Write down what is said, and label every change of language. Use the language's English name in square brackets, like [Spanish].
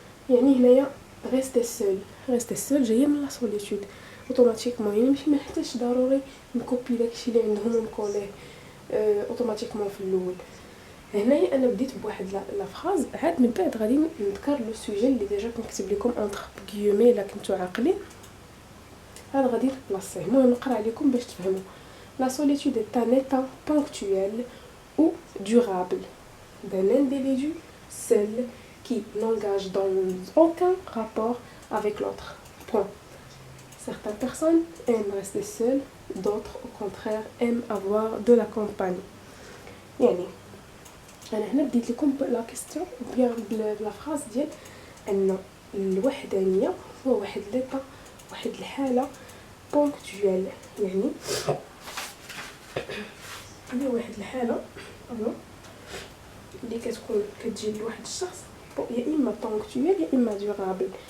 [Arabic] يعني هنايا ريستي سول جايه من لا سوليتود اوتوماتيكمون، يعني ماشي محتاجش ضروري نكوبي داكشي اللي عندهم ونكوليه اوتوماتيكمون في الاول. هنايا انا بديت بواحد لا فراز، عاد من بعد غادي نذكر لو سوجي اللي ديجا كنكتب لكم انتر غيومي الا كنتو عاقلين، هذا غادي نبلاصيه. المهم نقرا عليكم باش تفهموا. [French] La solitude est un état ponctuel ou durable d'un individu seul qui n'engage dans aucun rapport avec l'autre. Point. Certaines personnes aiment rester seules, d'autres au contraire aiment avoir de la compagnie. [Arabic] يعني انا هنا بديت لكم لا كيستيون بيان بلا فراز ديال ان الوحدانيه هو واحد ليطا، واحد الحاله بونكتويل، يعني هي واحد الحاله اللي كتجي لواحد الشخص يا اما بونكتويل يا اما دورابل.